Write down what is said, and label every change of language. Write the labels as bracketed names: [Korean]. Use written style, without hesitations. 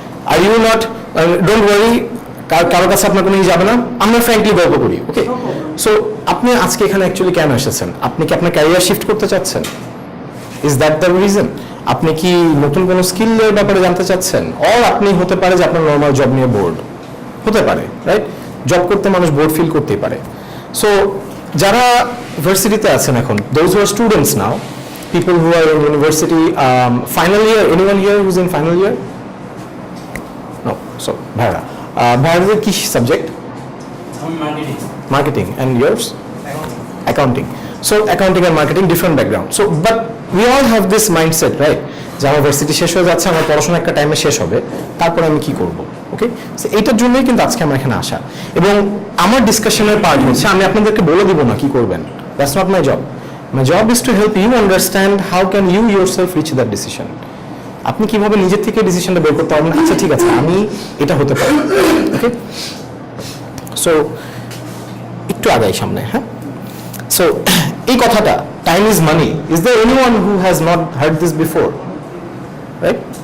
[English] are you not, don't worry, [Bangla] কারোর কাছে আপনার কোনো যাবে না, আমরা ফ্র্যাঙ্কলি গল্প করি। ওকে, সো আপনি আজকে এখানে অ্যাকচুয়ালি কেন এসেছেন? আপনি কি আপনার ক্যারিয়ার শিফট করতে চাচ্ছেন? [English] Is that the reason? [Bangla] আপনি কি নতুন কোনো স্কিলের ব্যাপারে জানতে চাচ্ছেন? অর আপনি হতে পারে যে আপনার নর্মাল জব নিয়ে বোর্ড হতে পারে, রাইট? জব করতে মানুষ বোর্ড ফিল করতেই পারে। [English] so [Bangla] যারা ভার্সিটিতে আছেন এখন, [English] Those who are students now, people who are in university, final year, anyone here who's in final year? No. [Bangla] So Bhaira, Bhaira ki subject? [English] Marketing. Marketing. And yours? Accounting. So accounting and marketing, different background. So but we all have this mindset, right? [Bangla] যে আমার varsity শেষ হয়ে যাচ্ছে, আমার পড়াশোনা একটা টাইমে শেষ হবে, তারপরে আমি কি করব? ওকে, সো এইটার জন্যই কিন্তু আজকে আমরা এখানে আসা, এবং আমার ডিসকাশনের পার্ট হচ্ছে আমি আপনাদেরকে বলে দিব না কি করবেন, [English] That's not my job. My job is to help you understand how can you yourself reach that decision. [Bangla] আপনি কিভাবে নিজের থেকে ডিসিশনটা বের করতে পারবেন, আচ্ছা ঠিক আছে আমি এটা হতে পারি। ওকে, সো একটু আগাই সামনে। [English] হ্যাঁ, সো [Bangla] এই কথাটা [English] Time is money, is there anyone who has not heard this before? Right?